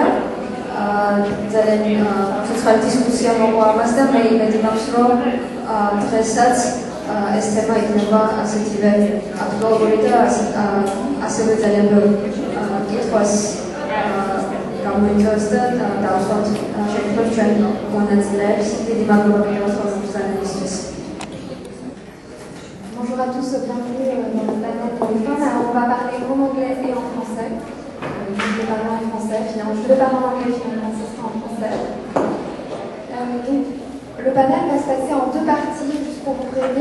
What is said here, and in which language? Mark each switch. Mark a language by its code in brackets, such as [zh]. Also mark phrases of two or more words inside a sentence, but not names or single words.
[ka] ძალიან ცოცხალი დისკუსია მოყვა ამას და მე იმედი მაქვს, რომ დღესაც ეს თემა იქნება ასეთივე აქტუალური და ასევე ძალიან ბევრ კითხვას გამოიწვევს და დავსვათ შეგვიძლია ჩვენ მონაწილეებს. დიდი მადლობა კიდევ ხელმძღვანელისთვის. [fr] Bonjour à tous, bienvenue dans le panel pour les femmes. Alors on va parler en anglais et en français. Je vais parler en français, finalement je vais parler en anglais, finalement ce sera en français. Donc, le panel va se passer en deux parties, juste pour vous prévenir.